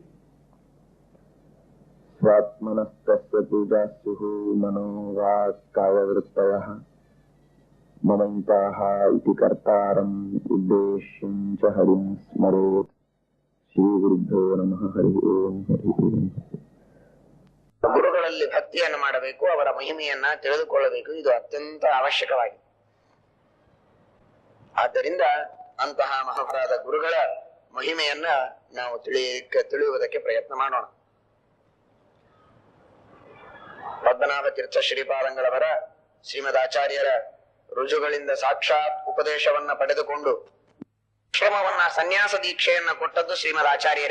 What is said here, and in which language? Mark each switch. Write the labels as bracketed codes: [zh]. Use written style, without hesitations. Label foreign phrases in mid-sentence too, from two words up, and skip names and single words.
[sa] स्वात्मनस्तस्य पूजास्युः मनो वाक्कायवृत्तयः ममैताः इति कर्तारम् उद्देश्यं च हरिं स्मरेत् ಶ್ರೀಗುರುಭ್ಯೋ ನಮಃ ಹರಿ ಓಂ ಹರಿ ಓಂ. [kn] ಗುರುಗಳಲ್ಲಿ ಭಕ್ತಿಯನ್ನು ಮಾಡಬೇಕು, ಅವರ ಮಹಿಮೆಯನ್ನ ತಿಳಿದುಕೊಳ್ಳಬೇಕು. ಇದು ಅತ್ಯಂತ ಅವಶ್ಯಕವಾಗಿದೆ. ಆದ್ದರಿಂದ ಅಂತಹ ಮಹಾಪರಾಧ ಗುರುಗಳ ಮಹಿಮೆಯನ್ನ ನಾವು ತಿಳಿಯುವುದಕ್ಕೆ ಪ್ರಯತ್ನ ಮಾಡೋಣ. ಪದ್ಮನಾಭ ತೀರ್ಥ ಶ್ರೀಪಾದಂಗಳವರ ಶ್ರೀಮದ್ ಆಚಾರ್ಯರ ರುಜುಗಳಿಂದ ಸಾಕ್ಷಾತ್ ಉಪದೇಶವನ್ನ ಪಡೆದುಕೊಂಡು ಆಶ್ರಮವನ್ನ ಸನ್ಯಾಸ ದೀಕ್ಷೆಯನ್ನ ಕೊಟ್ಟದ್ದು ಶ್ರೀಮದ್ ಆಚಾರ್ಯರೇ.